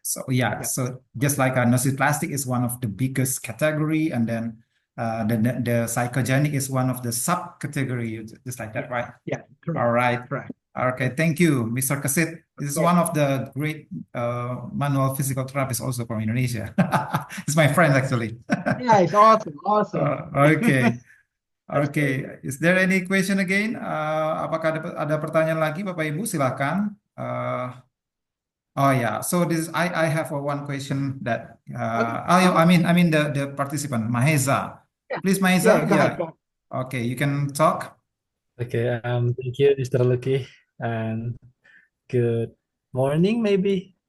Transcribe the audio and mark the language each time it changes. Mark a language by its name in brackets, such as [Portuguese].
[English] So yeah, so just like a nociplastic is one of the biggest category, and then the psychogenic is one of the subcategory, just like that, right? Yeah, correct. All right. Correct. Okay, thank you, Mr. Kasit. This is one of the great manual physical therapists also from Indonesia. It's my friend actually. Nice, awesome, awesome. Okay, okay. Is there any question again? [Indonesian] Apakah ada pertanyaan lagi, Bapak Ibu? Silakan. Oh yeah. [English] So I have one question that I mean the participant Maheza. Yeah, Please yeah, Maheza. go ahead. Yeah. Okay, you can talk. Okay, thank you, Mr. Lucky, and good morning, maybe.